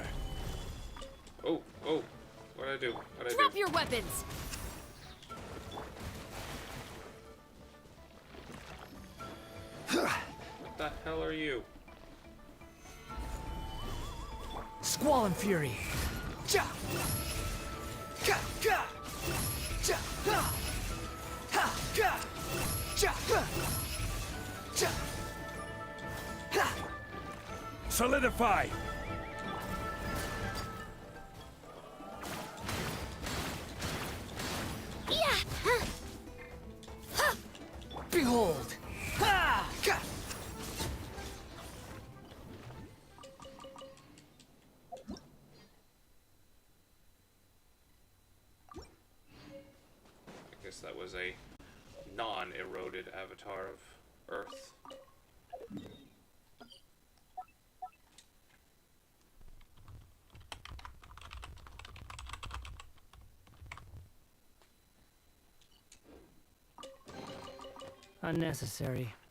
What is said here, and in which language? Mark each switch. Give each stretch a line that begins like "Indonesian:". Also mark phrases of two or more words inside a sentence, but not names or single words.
English: Oh, oh, what'd I do? What'd I Drop do? your weapons! What the hell are you? Squall and Fury. Ja! Ka! Ka! Ja! Ha! Ha! Ka! Ja! Ha! Ja! Ha! Solidify! Yeah. Behold! Ha! Ka! I guess that was a non-eroded avatar of Earth. Unnecessary.